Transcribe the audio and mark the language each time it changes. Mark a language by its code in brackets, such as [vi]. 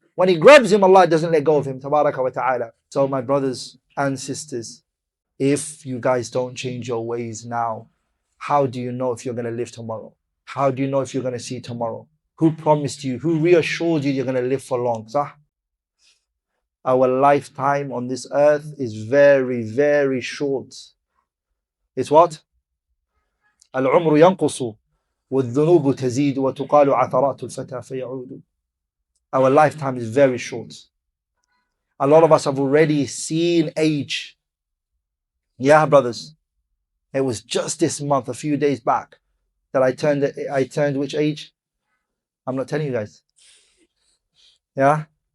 [en] When He grabs him, Allah doesn't let go of him. Tabaraka wa ta'ala. So my brothers and sisters, if you guys don't change your ways now, how do you know if you're going to live tomorrow? How do you know if you're going to see tomorrow? Who promised you? Who reassured you you're going to live for long? Sah? Our lifetime on this earth is very, very short. It's what? [ar] العمر ينقص والذنوب تزيد وتقال عثرات الفتى فيعود. [en] Our lifetime is very short. A lot of us have already seen age. Yeah, brothers. It was just this month, a few days back, that I turned which age? I'm not telling you guys. Yeah?